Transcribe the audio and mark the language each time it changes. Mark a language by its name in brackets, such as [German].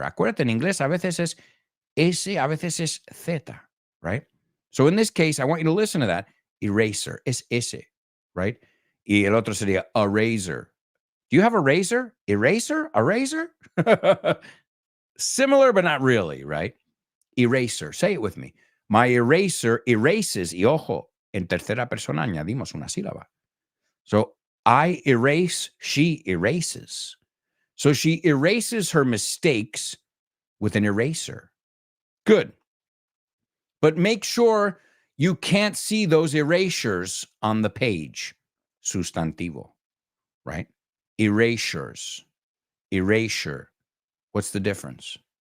[Spanish] Acuérdate, en inglés a veces es S, a veces es Z, right? [English] So in this case, I want you to listen to that. Eraser. [Spanish] Es S, [English] right? [Spanish] Y el otro sería [English] a razor. Do you have a razor? Eraser? A razor? Similar, but not really, right? Eraser. Say it with me. My eraser erases, [Spanish] y ojo, en tercera persona añadimos una sílaba. [English] So I erase, she erases. So she erases her mistakes with an eraser. Good. But make sure you can't see those erasures on the page. Sustantivo, right? Erasures. Erasure. What's the difference?